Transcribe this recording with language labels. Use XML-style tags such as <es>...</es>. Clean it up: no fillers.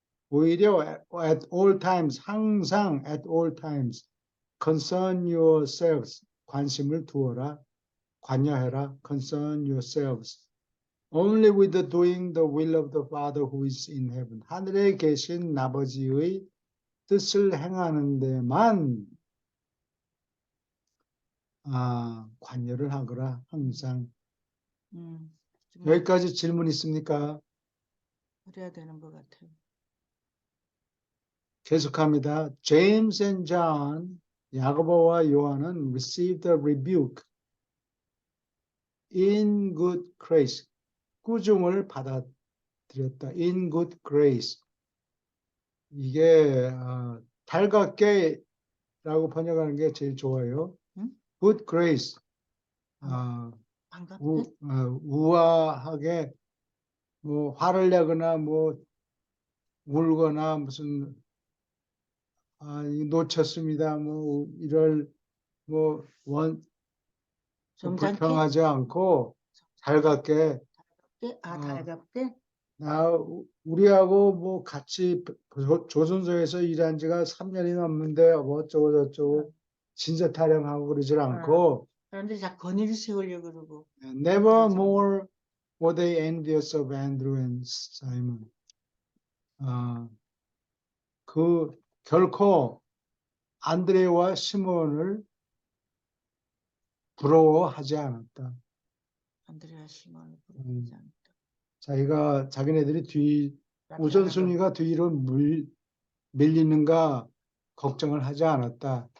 <en>오히려 at all times</en> <ko>항상</ko> <en>at all times concern yourselves</en> <ko>관심을 두어라 관여해라</ko> <en>concern yourselves only with the doing the will of the Father who is in heaven</en> <ko>하늘에 계신 아버지의 뜻을 행하는 데만 관여를 하거라 항상. 좀 여기까지 질문 있습니까? 그래야 되는 것 같아요. 계속합니다.</ko> <en>James and John,</en> <ko>야고보와 요한은</ko> <en>received a rebuke in good grace.</en> <ko>꾸중을 받아들였다.</ko> <en>in good grace.</en> <ko>이게 달갑게라고 번역하는 게 제일 좋아요. 응?</ko> <en>good grace.</en> <ko>반갑게? 우아하게 뭐 화를 내거나 뭐 울거나 무슨 놓쳤습니다. 뭐 이럴 점잖게? 불평하지 않고 달갑게 달갑게? 우리하고 뭐 같이 조선소에서 일한 지가 3년이 넘는데 뭐 어쩌고 저쩌고 진짜 타령하고 그러질 않고 사람들이 자 권위를 세우려고 그러고.</ko> <en>never more were they envious of Andrew and Simon.</en> <ko>결코 안드레와 시몬을 부러워하지 않았다. 안드레아 시몬을 부러워하지 않았다. 자기가 자기네들이 우선순위가 뒤로 밀리는가 걱정을 하지 않았다.</ko>